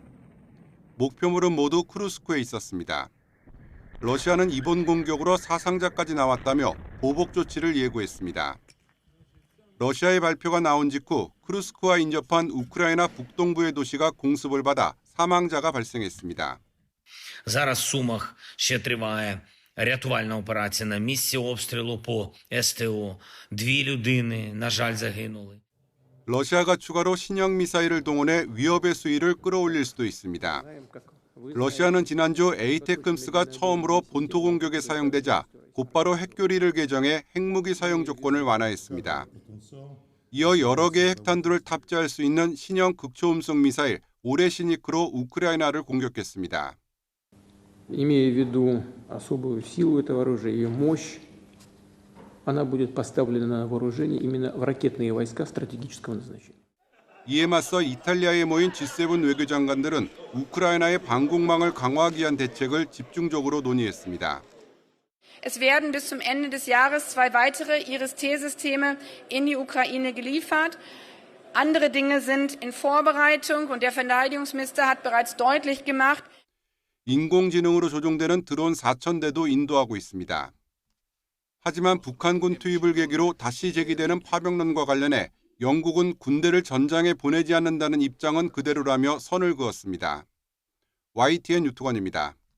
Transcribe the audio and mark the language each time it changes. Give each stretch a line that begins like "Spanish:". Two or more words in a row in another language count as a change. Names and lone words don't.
Korean: 목표물은 모두 쿠르스크에 있었습니다. 러시아는 이번 공격으로 사상자까지 나왔다며 보복 조치를 예고했습니다. 러시아의 발표가 나온 직후 쿠르스크와 인접한 우크라이나 북동부의 도시가 공습을 받아 사망자가 발생했습니다.
Ukrainian: Зараз в Сумах ще триває рятувальна операція на місці обстрілу по СТО. 2 людини, на жаль, загинули.
Korean: 러시아가 추가로 신형 미사일을 동원해 위협의 수위를 끌어올릴 수도 있습니다. 러시아는 지난주 에이테크스가 처음으로 본토 공격에 사용되자 곧바로 핵교리를 개정해 핵무기 사용 조건을 완화했습니다. 이어 여러 개의 핵탄두를 탑재할 수 있는 신형 극초음속 미사일 오레시니크로 우크라이나를 공격했습니다.
Russian: Имея в виду особую силу этого оружия, ее мощь, она будет поставлена на вооружение именно в ракетные войска стратегического назначения.
Korean: 이에 맞서 이탈리아에 모인 G7 외교장관들은 우크라이나의 방공망을 강화하기 위한 대책을 집중적으로 논의했습니다.
German: Es werden bis zum Ende des Jahres 2 weitere IRIS-T-Systeme in die Ukraine geliefert. Andere Dinge sind in Vorbereitung und der Verteidigungsminister hat bereits deutlich gemacht.
Korean: 인공지능으로 조종되는 드론 4,000대도 인도하고 있습니다. 하지만 북한군 투입을 계기로 다시 제기되는 파병론과 관련해 영국은 군대를 전장에 보내지 않는다는 입장은 그대로라며 선을 그었습니다. YTN 유투건입니다.